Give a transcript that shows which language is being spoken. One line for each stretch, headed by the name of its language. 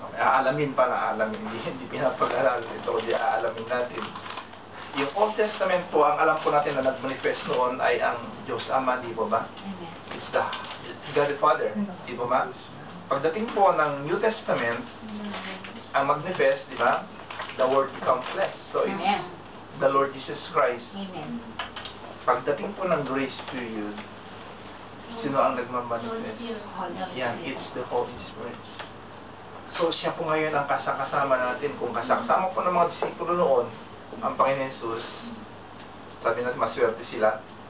Filipino: Aalamin, hindi pinapag-aralan ito, kundi aalamin natin. Yung Old Testament po, ang alam po natin na nag-manifest noon ay ang Diyos Ama, di ba ba?
English: It's the God the Father,
Filipino: di ba ba? Pagdating po ng New Testament, ang manifest, di ba?
English: The Word become flesh. So it's the Lord Jesus Christ.
Filipino: Pagdating po ng grace period, sino ang nagmamanifest? Yan,
English: it's the Holy Spirit.
Filipino: So, siya po ngayon ang kasakasama natin. Kung kasakasama po ng mga disipulo noon, ang Panginoon Jesus, sabi natin, maswerte sila.